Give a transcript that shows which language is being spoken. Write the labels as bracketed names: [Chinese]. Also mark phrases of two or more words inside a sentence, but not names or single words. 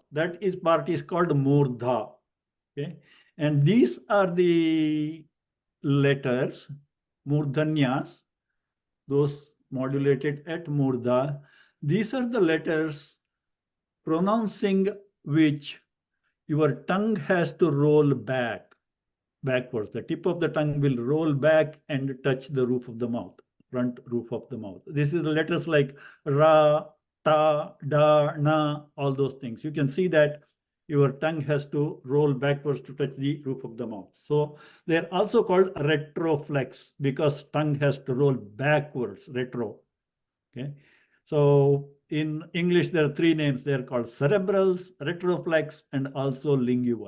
[English] That part is called murdha. Okay, and these are the letters, murdhanyas, those modulated at murdha. These are the letters pronouncing which your tongue has to roll backwards. The tip of the tongue will roll back and touch the roof of the mouth, front roof of the mouth. This is the letters like ra, ta, da, na, all those things. You can see that your tongue has to roll backwards to touch the roof of the mouth. So they're also called retroflex because tongue has to roll backwards, retro. Okay. So in English, there are 3 names. They're called cerebrals, retroflex, and also lingual.